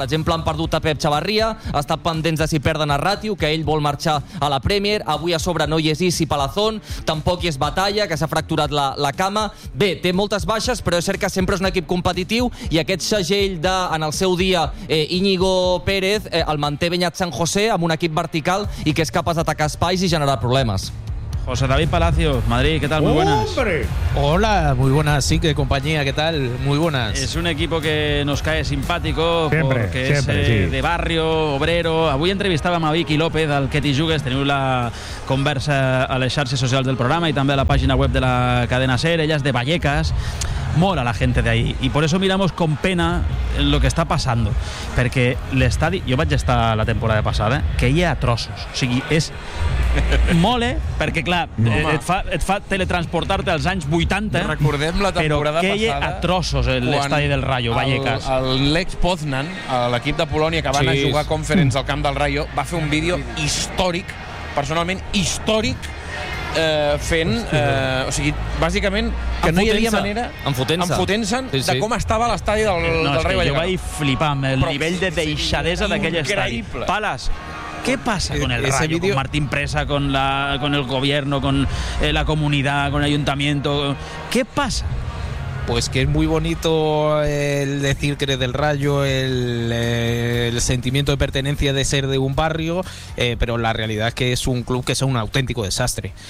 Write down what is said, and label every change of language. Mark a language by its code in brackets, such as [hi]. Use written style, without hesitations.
[ca] Per exemple, han perdut a Pep Xavarría, ha estat pendents de si perden a Ràtio, que ell vol marxar a la Premier, avui a sobre no hi és Isi Palazón, tampoc hi és Batalla, que s'ha fracturat la cama. Bé, té moltes baixes, però és cert que sempre és un equip competitiu i aquest segell de, en el seu dia, Íñigo Pérez, el manté Beñat San José amb un equip vertical i que és capaç d'atacar espais i generar problemes. [es] José David Palacio, Madrid, ¿qué tal? Muy buenas. ¡Hombre! Hola, muy buenas, sí, qué compañía, ¿qué tal? Muy buenas. Es un equipo que nos cae simpático, porque es de barrio, obrero. [ca] Avui entrevistàvem a Vicky López, al Que t'hi jugues. Teniu la conversa a les xarxes socials del programa i també a la pàgina web de la cadena SER. Ella és de Vallecas. [es] mola la gente d'ahí. I per eso miramos con pena lo que está pasando. [ca] Perquè l'estadi... Jo vaig estar la temporada passada, que hi ha trossos. O sigui, és... Mole, perquè clar, et fa teletransportar-te als anys 80. Recordem la temporada passada. Però que hi ha trossos l'estadi del Rayo Vallecas. L'ex Poznan, l'equip de Polònia que van a jugar a Conference al camp del Rayo, va fer un vídeo històric, personalment històric, fent, o sigui, bàsicament que no hi havia manera enfotent-se'n de com estava l'estadi del Rayo Vallecas. Jo vaig flipar amb el nivell de deixadesa d'aquell estadi. [es] Palas, ¿qué pasa con el Rayo, con Martín Presa, con el gobierno, con la comunidad, con el ayuntamiento? ¿Qué pasa? Pues que es muy bonito el decir que eres del Rayo, el sentimiento de pertenencia de ser de un barrio, pero la realidad es que es un club que es un auténtico desastre.